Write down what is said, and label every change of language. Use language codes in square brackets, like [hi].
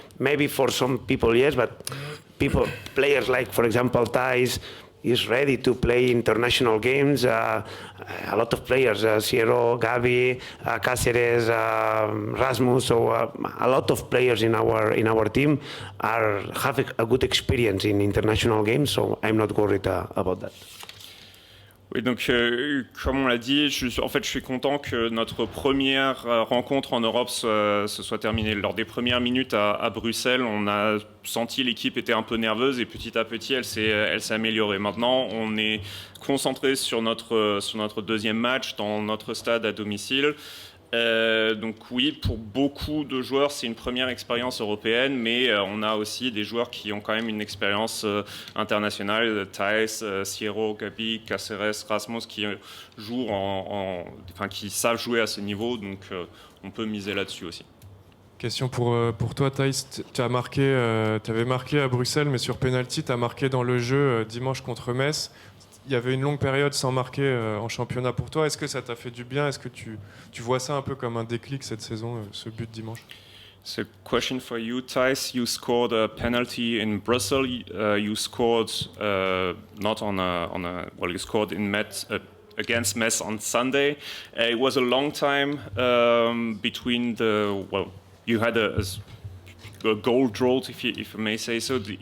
[en] Maybe for some people, yes, but players like, for example, Thijs, is ready to play international games. A lot of players, Sierro, Gabi, Cáceres, Rasmus, so a lot of players in our team have a good experience in international games, so I'm not worried about that. [fr] Oui, donc comme on l'a dit, je suis content que notre première rencontre en Europe se soit terminée. Lors des premières minutes à Bruxelles, on a senti l'équipe était un peu nerveuse et petit à petit, elle s'est améliorée. Maintenant, on est concentré sur notre deuxième match dans notre stade à domicile. Donc oui, pour beaucoup de joueurs, c'est une première expérience européenne, mais on a aussi des joueurs qui ont quand même une expérience internationale. Thijs, Sierro, Gabi, Cáceres, Rasmus, qui jouent qui savent jouer à ce niveau, donc on peut miser là-dessus aussi. Question pour toi, Thijs. Tu avais marqué à Bruxelles, mais sur penalty, tu as marqué dans le jeu dimanche contre Metz. Il y avait une longue période sans marquer en championnat pour toi. Est-ce que ça t'a fait du bien? Est-ce que tu vois ça un peu comme un déclic cette saison, ce but dimanche? [en] So, question for you, Thijs. You scored a penalty in Brussels. You scored not you scored in Metz against Metz on Sunday. It was a long time between you had a goal drought, if I may say so.